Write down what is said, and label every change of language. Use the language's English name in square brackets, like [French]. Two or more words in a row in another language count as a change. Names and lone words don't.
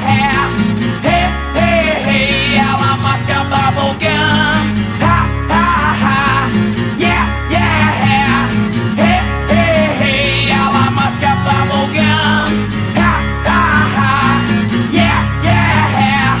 [Portuguese] Hey, hey, hey, ela masca bubblegum. Ha, ha, ha, [English] yeah, yeah. [Portuguese] Hey, hey, hey, ela masca bubblegum. Ha, ha, ha, [English] yeah, yeah.